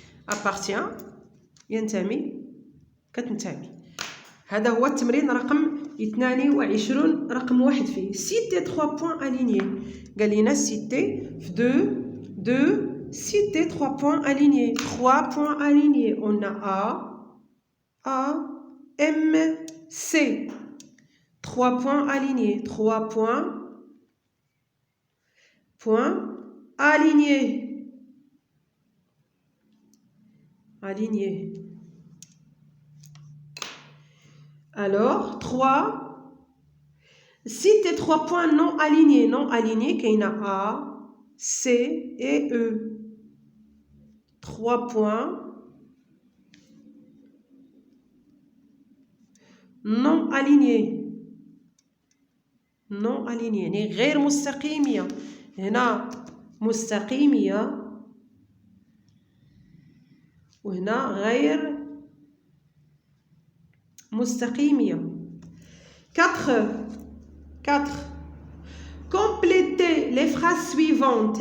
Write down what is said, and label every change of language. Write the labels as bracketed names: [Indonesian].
[Arabic] appartient ينتمي كتنتمي. هذا هو التمرين رقم 22 رقم 1 فيه. [French] citer 3 points alignés. [Arabic] قال لنا [French] citer في 2 citer 3 points alignés. 3 points alignés. On a A, M, C. 3 points alignés. 3 points point aligné. Aligné. Alors, 3. Cite 3 points non alignés. Non alignés, qu'il y a A, C et E. 3 points non alignés. non alignés. [Arabic] يعني غير مستقيمية. هنا مستقيمية وهنا غير مستقيمية. [French] 4. Complétez les phrases suivantes.